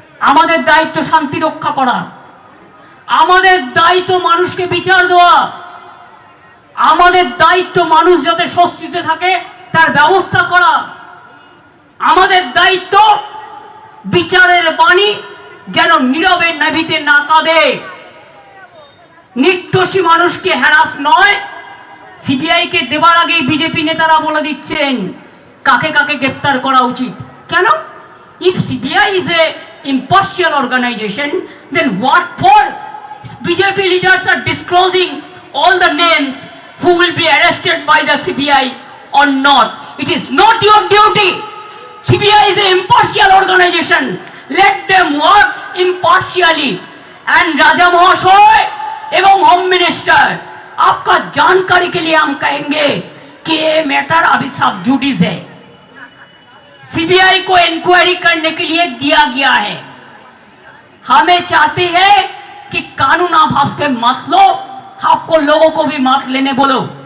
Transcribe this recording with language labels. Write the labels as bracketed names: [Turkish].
[Bangla] আমাদের দায়িত্ব শান্তি রক্ষা করা, আমাদের দায়িত্ব মানুষকে বিচার দেওয়া, আমাদের দায়িত্ব মানুষ যাতে স্বস্তিতে থাকে তার ব্যবস্থা করা, আমাদের দায়িত্ব বিচারের বাণী যেন নীরবে নাভিতে না কাঁদে। নির্দোষী মানুষকে হ্যারাস নয়, সিবিআইকে দেবার আগেই বিজেপি নেতারা বলে দিচ্ছেন কাকে কাকে গ্রেফতার করা উচিত। কেন? [English] If CBI is a impartial organization, then what for BJP leaders are disclosing all the names who will be arrested by the CBI or not? It is not your duty. CBI is an impartial organization. Let them work impartially. [Hindi] And Raja Mahashoy एवं home minister, आपका जानकारी के लिए हम कहेंगे कि ये matter अभी सब जुडिस है, सीबीआई को इंक्वायरी करने के लिए दिया गया है। हमें चाहते हैं कि कानून आप हाथ पे मत लो, आपको लोगों को भी मत लेने बोलो।